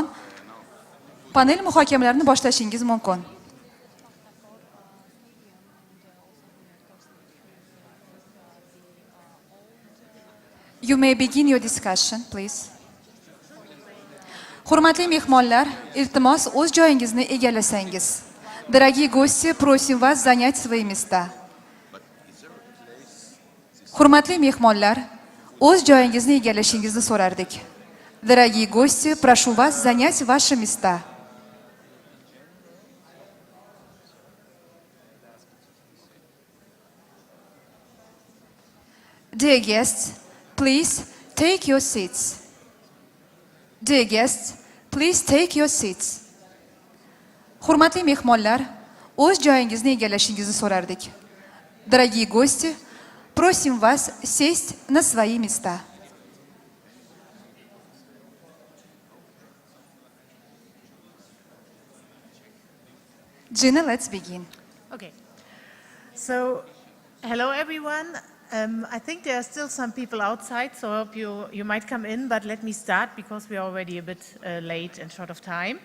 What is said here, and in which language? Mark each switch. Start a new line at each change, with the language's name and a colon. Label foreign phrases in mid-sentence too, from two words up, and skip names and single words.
Uzbek: Panel muhokamalarini boshlashingiz mumkin.
English: You may begin your discussion, please.
Uzbek: Hurmatli mehmonlar, iltimos o'z joyingizni egallasangiz.
Russian: Дорогие гости, просим вас занять свои места.
Uzbek: Hurmatli mehmonlar, o'z joyingizni egallashingizni so'rardik.
Russian: Дорогие гости, прошу вас занять ваши места.
English: Dear guests, please take your seats. Dear guests, please take your seats.
Uzbek: Hurmatli mehmonlar, o'z joyingizni egallashingizni so'rardik.
Russian: Дорогие гости, просим вас сесть на свои места.
English: Gina, let's begin. Okay. So, hello everyone. I think there are still some people outside, so I hope you might come in, but let me start because we are already a bit late and short of time.